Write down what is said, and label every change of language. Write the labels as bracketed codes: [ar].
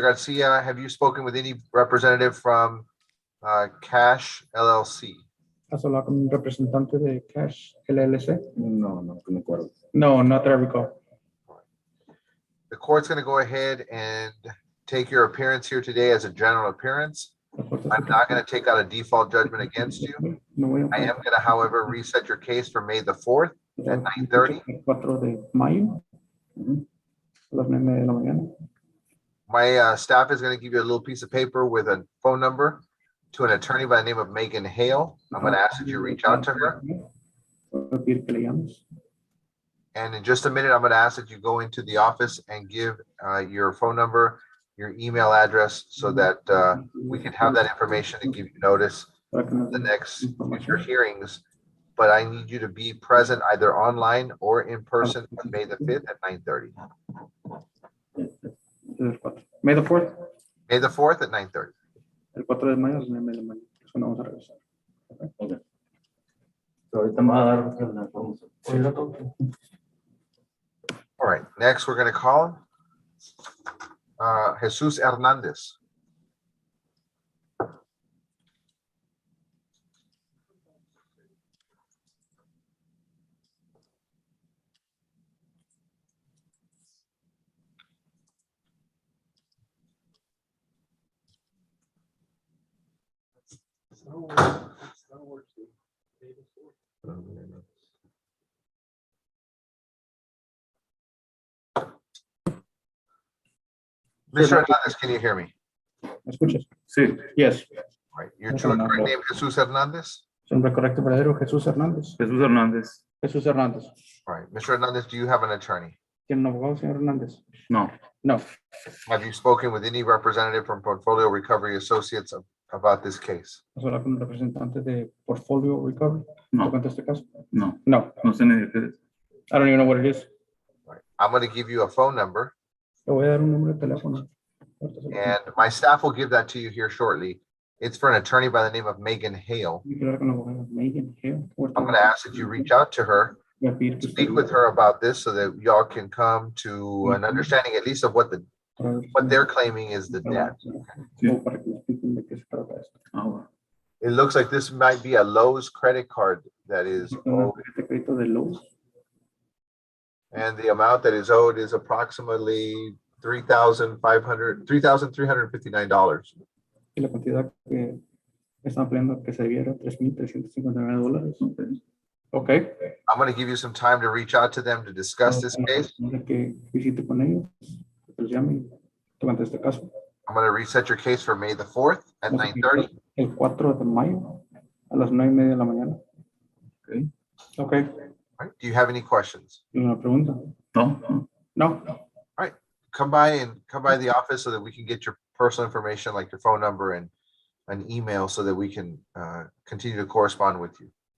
[en] Garcia, have you spoken with any representative from Cash LLC? [es] ¿Has hablado con un representante de Cash LLC? No me acuerdo. [en] No, not that I recall. The court's going to go ahead and take your appearance here today as a general appearance. I'm not going to take out a default judgment against you. I am going to, however, reset your case for May the 4th at 9:30. 4 de mayo. A las 9:30 de la mañana. My staff is going to give you a little piece of paper with a phone number to an attorney by the name of Megan Hale. I'm going to ask that you reach out to her. [es] Voy a pedir que le llames. [en] And in just a minute, I'm going to ask that you go into the office and give your phone number, your email address, so that we can have that information and give you notice the next future hearings, but I need you to be present either online or in person on May the 5th at 9:30. May the 4th, May the 4th at 9:30. [es] el 4 de mayo a las 9 de la mañana. Eso no vamos a regresar. Ahorita me va a dar la información. [en] All right, next we're going to call Jesus Hernandez. Mr. Hernandez, can you hear me? [es] ¿Me escuchas? Sí. [en] Yes. All right, your true and correct name, Jesus Hernandez? [es] Su nombre correcto verdadero, Jesús Hernández. Jesús Hernández. Jesús Hernández. [en] All right, Mr. Hernandez, do you have an attorney? [es] ¿Tiene un abogado, señor Hernández? No. [en] No. Have you spoken with any representative from Portfolio Recovery Associates about this case? [es] ¿Has hablado con un representante de Portfolio Recovery? No. ¿Tocante este caso? No. [en] No. [es] No sé ni de qué es. [en] I don't even know what it is. All right, I'm going to give you a phone number, [es] Le voy a dar un número de teléfono. Ahorita se lo [en] and my staff will give that to you here shortly. It's for an attorney by the name of Megan Hale. [es] tengo que hablar con la abogada Megan Hale. [en] I'm going to ask that you reach out to her, [es] Voy a pedir que [en] speak [es] usted- [en] with her about this so that y'all can come to an understanding at least of what they're claiming is the debt. [es] O para que le expliquen de qué se trata esto. Ah, bueno. [en] It looks like this might be a Lowe's credit card that is [es] Una [en] owed, [es] tarjeta de crédito de Lowe's. [en] and the amount that is owed is approximately $3,359. [es] Y la cantidad que están pidiendo que se debiera $3,359. Ok. [en] I'm going to give you some time to reach out to them to discuss this case. [es] Que visite con ellos, que los llame tocante este caso. [en] I'm going to reset your case for May the 4th at 9:30. [es] El 4 de mayo a las 9:30 de la mañana. Ok. Ok. [en] All right, do you have any questions? [es] ¿Una pregunta? No. No. [en] No. Come by the office so that we can get your personal information, like your phone number and an email, so that we can continue to correspond with you.